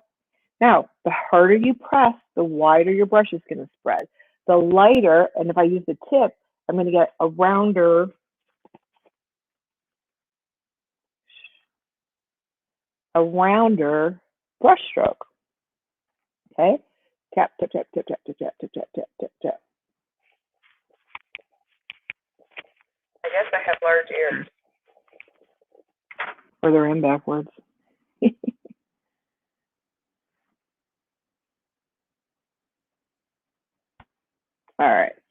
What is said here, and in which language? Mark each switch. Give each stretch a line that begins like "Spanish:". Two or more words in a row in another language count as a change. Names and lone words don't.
English: Now, the harder you press, the wider your brush is going to spread. The lighter, and if I use the tip, I'm going to get a rounder brush stroke. Okay? Tap, tap, tap, tap, tap, tap, tap, tap, tap, tap, tap, tap. I guess I have large ears. Or they're in backwards. All right.